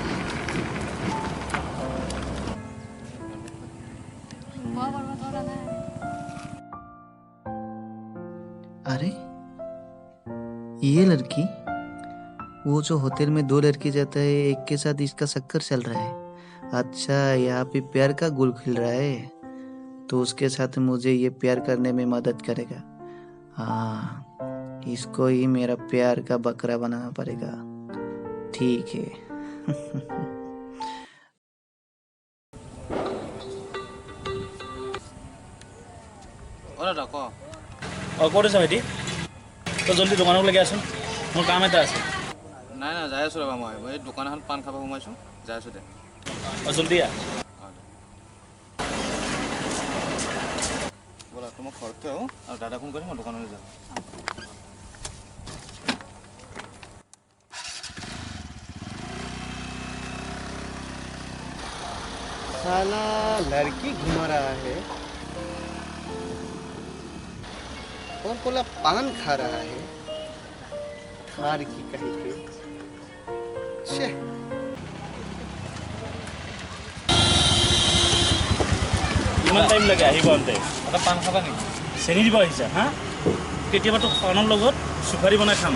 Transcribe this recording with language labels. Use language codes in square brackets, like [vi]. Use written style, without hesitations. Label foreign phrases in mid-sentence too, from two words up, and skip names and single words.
[hi] अरे ये लड़की वो जो होटल में 2 लड़के जाता है एक के साथ इसका चक्कर चल रहा है। अच्छा यहाँ पे प्यार का गुल खिल रहा है तो उसके साथ मुझे ये प्यार करने में मदद करेगा। हाँ इसको ही मेरा प्यार का बकरा बनाना पड़ेगा। ठीक है। [as] ক'ত আছা ভাইটি? তই জলদি দোকানক লাগি আছোন মোৰ কাম এটা আছে। নাই নাই যাই আছোঁ ৰ'বা মই এই দোকান এখন পাণ খাব সোমাইছোঁ যাই আছোঁ দে। জলদি আহ। ব'লা তোমাক ঘৰতকৈ আহোঁ আৰু দাদা ফোন কৰি মই দোকানলৈ যাম। [hi] साला लड़की घुमा रहा है और बोला पान खा रहा है। खार की कहीं पे छे। [as] ইমান টাইম লাগে আহিব আনতে। এটা পাণ খাবা নেকি? চেনি দিব আহিছা হা? কেতিয়াবা তোক পাণৰ লগত চুপাৰি বনাই খাম।